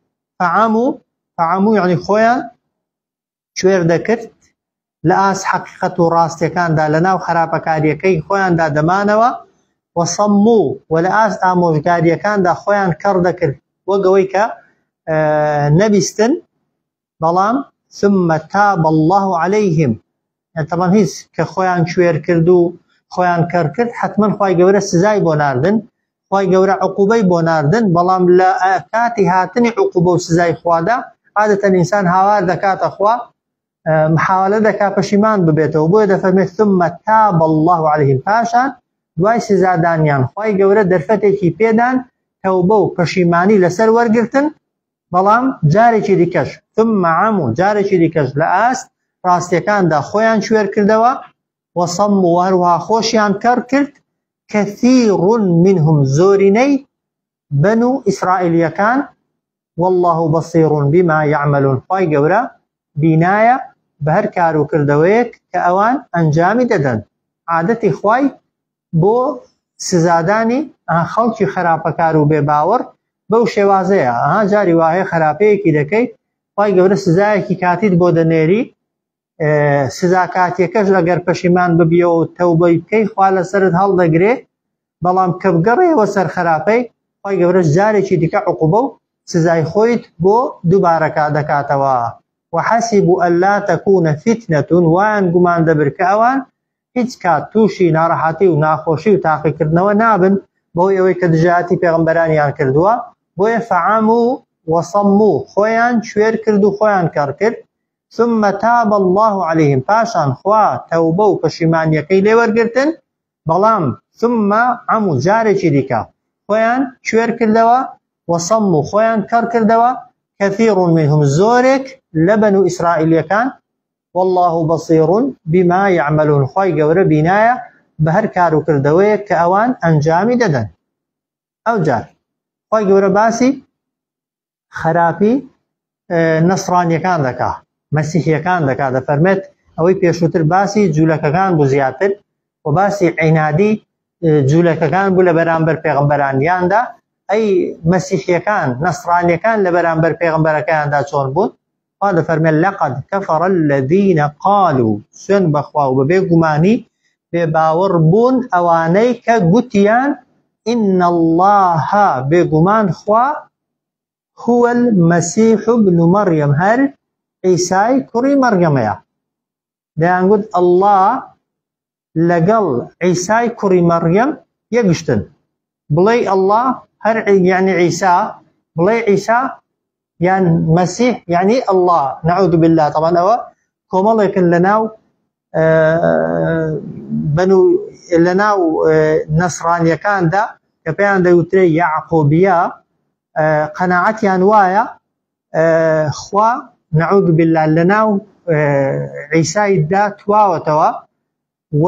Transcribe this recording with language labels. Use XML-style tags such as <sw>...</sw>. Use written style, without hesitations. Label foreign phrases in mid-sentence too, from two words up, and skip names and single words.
<ckb>فەعەموو یعنی خۆیان کوێر دەکرد لە ئاست حەقیقەت و ڕاستیەکاندا لە ناو خراپەکاریەکەی خۆیاندا دەمانەوە، وەسەمموو و لە ئاست ئامۆژگاریەکاندا خۆیان کەڕ دەکرد وەگەوەی کە نەبیستن. بەڵام</ckb> <ar>ثم تاب الله عليهم،</ar> <ckb>طبعا هیچ کە خۆیان کوێر کرد و خۆیان کەڕ کرد حتمەن خوای گەورە سزای بۆ ناردن، خوای گەورە عقوبەی بۆ ناردن. بەڵام لە کاتی هاتنی عقوبە و سزای خوادا عادەتەن ئینسان هاوار دەکاتە خوا، محاولە دەکا پەشیمان ببێتەوە. بۆیە دەفەرمێت</ckb> <ar>ثم تاب الله عليهم،</ar> <ckb>پاشان دوای سزادانیان خوای گەورە دەرفەتێکی پێدان تەوبە و پەشیمانی لەسەر وەرگرتن بەڵام جارێکی دیکەش</ckb> <ar>ثم عموا</ar> <ckb>جارێکی دیکەش لە ئاست ڕاستیەکاندا خۆیان شوێر کردەوە وەصەموا و هەروەها خۆشیان کەڕ کرد</ckb> <ar>كثير منهم</ar> <ckb>زۆرینەی بنو ئیسرائیلیەکان</ckb> <ar>والله بصير بما يعملون</ar> <ckb>خوای گەورە بینایە بە هەر کار و کردەوەیەک کە ئەوان ئەنجامی دەدەن عادەتی خوای بۆ سزادانی خەڵکی خراپەکار و بێباوەڕ بەو شێوازەیە جاری وایە خراپەیەکی دەکەی خوای گەورە سزایەکی کاتیت بۆ دەنێری سزا کاتیەکەش لەگەر پەشیمان ببیەوە و تەوبەی بکەی خوا لەسەرت هەڵدەگرێ بەڵام کە بگەڕێەوە سەر خراپەی خوای گەورەش جارێکی دیکە عقوبە و سزای خۆیت بۆ دووبارەکە دەکاتەوە</ckb> <ar>وحسبوا ألا تكون فتنة</ar> <ckb>وان گومان دەبر کە ئەوان هیچ کات تووشی ناڕەحەتی و ناخۆشی و تاقیکردنەوە نابن بۆی ئەوەی کە دژایەتی پێغەمبەرانیان کردووە بۆیە</ckb> <ar>فعموا وصموا</ar> <ckb>خۆیان شوێر کرد و خۆیان کەڕ کرد ثم</ckb> <ar>تاب الله عليهم</ar> <ckb>پاشان خوا تەوبە و پەشیمانیەکەی لێوەرگرتن بەڵام</ckb> <ar>ثم عموا</ar> <ckb>جارێکی دیکە خۆیان شوێر کردەوە وصموا خۆیان کەڕ کردەوە</ckb> <ar>كثير منهم</ar> <ckb>زۆرێک لە بەنو ئیسرائیلیەکان</ckb> <ar>والله بصير بما يعملون</ar> <ckb>خوای گەورە بینایە بە هەر کار و کردەوەیەک کە ئەوان ئەنجامی دەدەن ئەو جار خوای گەورە باسی خراپی نەسڕانیەکان دەکا مەسیحیەکان دەکا دەفەرمێت ئەوەی پێشووتر باسی جوولەکەکان بوو زیاتر و باسی عینادی جوولەکەکان بوو لە بەرامبەر پێغەمبەرانیاندا ئەی مەسیحیەکان نەسڕانیەکان لە بەرامبەر پێغەمبەرەکەیاندا چۆن بوون خوا دەفەرمێت</ckb> <ar>لەقەد كفر الذين قالوا</ar> <ckb>سوێن بەخوا و بەبێ گومانی بێباوەڕ بوون ئەوانەی کە گوتیان إن الله بێگومان خوا</ckb> <ar>هو المسيح ابن مريم</ar> <ckb>هەر عیسای کوڕی مەرگەمەیە دەیانگوت الله لەگەڵ عیسای کوڕی مەرگەم یەکشتن بڵێ الله هەر یعنی عیسا بڵێ عیسا یان مەسیح یعنی الله</ckb> <ar>نعوذ بالله</ar> <ckb>طبعا ئەوە کۆمەڵێکن لەناو نەسڕانیەکاندا کە پێیان دەوترێ یعقوبیە قەناعەتیان وایە خوا</ckb> <ar>نعوذ بالله</ar> <ckb>لەناو عیسایدا تواوەتەوە و</ckb>